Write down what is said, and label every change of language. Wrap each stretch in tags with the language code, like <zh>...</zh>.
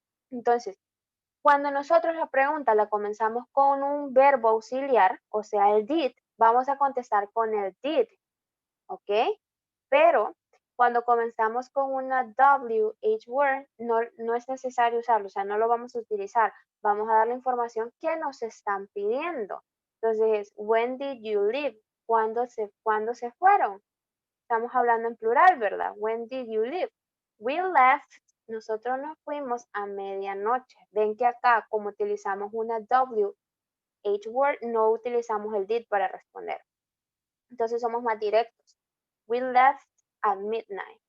<es>Entonces, cuando nosotros la pregunta la comenzamos con un verbo auxiliar, o sea, el did, vamos a contestar con el did, ¿ok? Pero cuando comenzamos con una WH word, no es necesario usarlo, o sea, no lo vamos a utilizar. Vamos a dar la información que nos están pidiendo. Entonces,</es> <en>when did you leave?</en> <es>¿Cuándo se fueron? Estamos hablando en plural, ¿verdad?</es> <en>When did you leave? We left.</en> <es>Nosotros nos fuimos a medianoche. Ven que acá, como utilizamos una WH word, no utilizamos el did para responder. Entonces somos más directos.</es> <en>We left at midnight.</en>